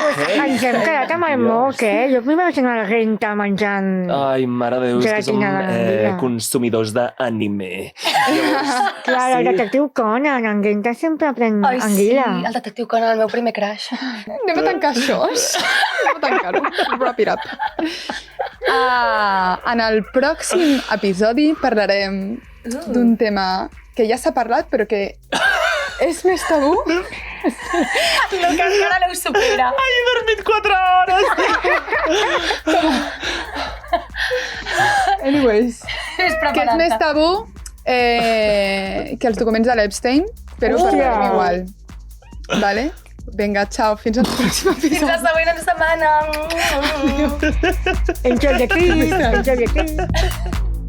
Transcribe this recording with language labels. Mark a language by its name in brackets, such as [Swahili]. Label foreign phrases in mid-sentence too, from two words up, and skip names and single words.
[Catalan] Ens hem quedat amb el moc, eh? Jo m'imagino la renta menjant... Ai, mare de Déu, és que som Gelatina d'anguila. consumidors d'anime. Llavors, Clar, el detectiu Conan, en Genta sempre pren Ai, sí, anguila. el detectiu Conan, el meu primer crush. Anem a tancar això. Anem a tancar-ho. [English] Wrap it up. [Catalan] En el pròxim episodi parlarem d'un tema que ja s'ha parlat, però que és més tabú. No, que encara no ho supera. he dormit 4 hores! Anyways, És que és més tabú que els documents de l'Epstein, però parlarem igual. Vale? Vinga, ciao, fins al pròxim Fins la episodi. següent setmana. [English] Enjoy the kiss, enjoy the kiss.